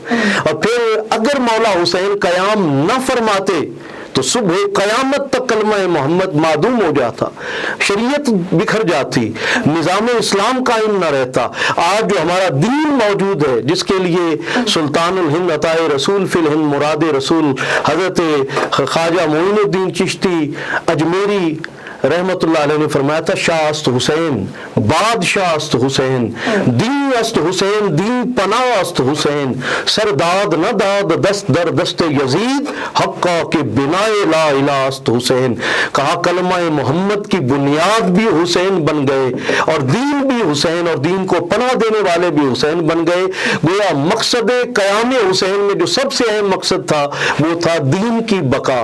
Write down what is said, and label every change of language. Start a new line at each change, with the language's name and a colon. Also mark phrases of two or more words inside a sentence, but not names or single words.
Urdu: اور پھر اگر مولا حسین قیام نہ فرماتے تو صبح قیامت تک کلمہ محمد معدوم ہو جاتا، شریعت بکھر جاتی، نظام اسلام قائم نہ رہتا. آج جو ہمارا دین موجود ہے، جس کے لیے سلطان الہند عطائے رسول فی الہند مراد رسول حضرت خواجہ معین الدین چشتی اجمیری رحمت اللہ علیہ نے فرمایا تھا،
Persian: شاہ است حسین بادشاہ است حسین، دین است حسین دین پناہ است حسین، سر داد نہ داد دست در دست یزید، حقا کے بنا لا الہ است حسین.
Urdu: کہا کلمہ محمد کی بنیاد بھی حسین بن گئے، اور دین بھی حسین، اور دین کو پناہ دینے والے بھی حسین بن گئے. گویا مقصد قیام حسین میں جو سب سے اہم مقصد تھا وہ تھا دین کی بقا.